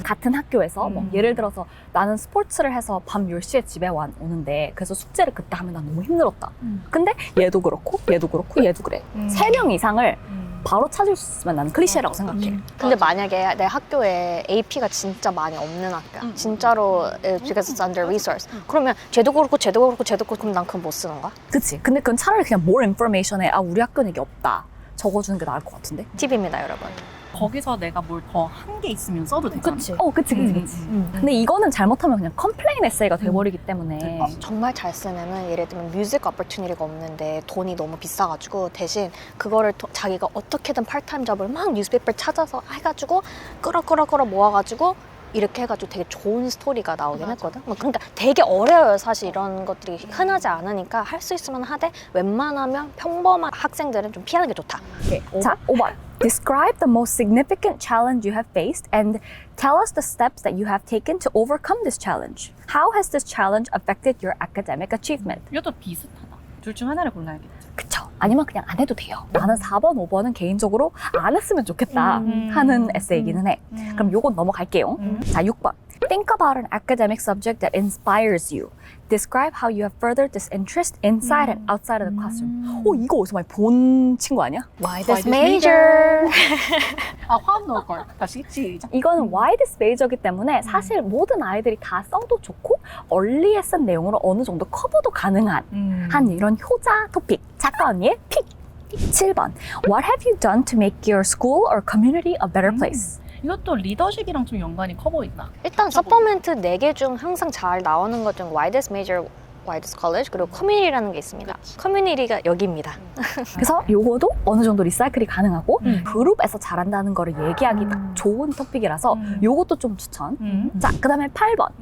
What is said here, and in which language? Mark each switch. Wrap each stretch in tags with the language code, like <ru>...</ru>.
<ko>같은 학교에서 뭐 예를 들어서 나는 스포츠를 해서 밤 10시에 집에 오는데 그래서 숙제를 그때 하면 난 너무 힘들었다. 근데 얘도 그렇고 얘도 그래. 3명 이상을 바로 찾을 수 있으면 나는 클리셰라고 생각해. 근데 만약에 내 학교에 AP가 진짜 많이 없는 학교야. 진짜로</ko> <en>because it's under resource.</en> <ko>그러면 쟤도 그렇고 그럼 난 그건 못 쓰는 거야? 그치? 근데 그건 차라리 그냥 more information에 우리 학교는 이게 없다. 적어주는 게 나을 것 같은데? 팁입니다, 여러분. 거기서 내가 뭘 더 한 게 있으면 써도 되잖아. 그치. 그치. 근데 이거는 잘못하면 그냥 컴플레인 에세이가 돼버리기 때문에 정말 잘 쓰면은 예를 들면 뮤직 어퍼튜니티가 없는데 돈이 너무 비싸가지고 대신 그거를 자기가 어떻게든 파트타임 잡을 막 뉴스페이퍼 찾아서 해가지고 끌어 모아가지고 이렇게 해가지고 되게 좋은 스토리가 나오긴 했거든. 그러니까 되게 어려워요. 사실 이런 것들이 흔하지 않으니까 할 수 있으면 하되 웬만하면 평범한 학생들은 좀 피하는 게 좋다. 자, 5번.</ko> <en>Describe the most significant challenge you have faced and tell us the steps that you have taken to overcome this challenge. How has this challenge affected your academic achievement?</en> <ko>이것도 비슷하다. 둘 중 하나를 골라야겠지. 그쵸. 아니면 그냥 안 해도 돼요. 나는 4번, 5번은 개인적으로 안 했으면 좋겠다 하는 에세이기는 해. 그럼 요건 넘어갈게요. 자, 6번.</ko> <en>Think about an academic subject that inspires you. Describe how you have furthered this interest inside and outside of the classroom.</en> <ko>이거 어디서 많이 본 친구 아니야?</ko> <en>Why this this major?</en> <ko>화음 넣을 걸. 다시 시작. 이거는</ko> <en>why this major</en> <ko>이기 때문에 사실 모든 아이들이 다 써도 좋고 얼리에 쓴 내용으로 어느 정도 커버도 가능한 한 이런 효자 토픽. 작가 언니의 픽. 7번.</ko> <en>What have you done to make your school or community a better place?</en> <ko>이것도 리더십이랑 좀 연관이 커 보인다. 일단 서퍼멘트 4개 중 항상 잘 나오는 것 중</ko> <en>Why this major, Why this college,</en> <ko>그리고 커뮤니티라는 게 있습니다. 커뮤니티가 여기입니다. 그래서 요거도 어느 정도 리사이클이 가능하고 그룹에서 잘한다는 거를 얘기하기 딱 좋은 토픽이라서 요것도 좀 추천. 자, 그 다음에 8번.</ko>